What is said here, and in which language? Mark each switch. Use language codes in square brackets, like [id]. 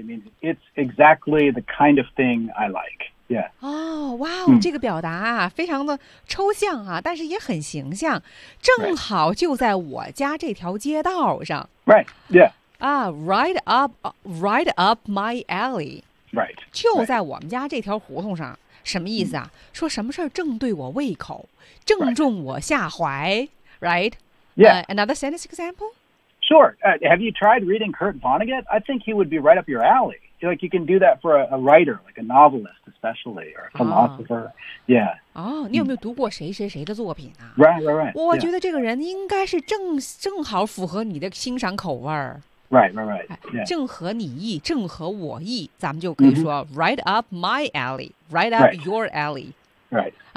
[en] I mean, it's exactly the kind of thing I like. Yeah. Oh, wow. [zh] 这个表达啊，非常的抽象啊，但是也很形象。正好就在我家这条街道上。 [en] Right. Yeah. Right up my alley. Right. [zh] 就在我们家这条胡同上。什么意思啊？说什么事儿正对我胃口，正中我下怀。 [en] Right. Yeah. Another sentence example? Sure. Have you tried reading Kurt Vonnegut? I think he would be right up your alley. Like you can do that for a writer, like a novelist especially, or a philosopher. Yeah. [zh] Oh, 你有没有读过谁谁谁的作品啊? [en] Right. [zh] 我觉得这个人应该是正好符合你的欣赏口味儿。 [en] Right. Yeah. [zh] 正合你意，正合我意，咱们就可以说 [en] right up my alley, right up your alley. Right.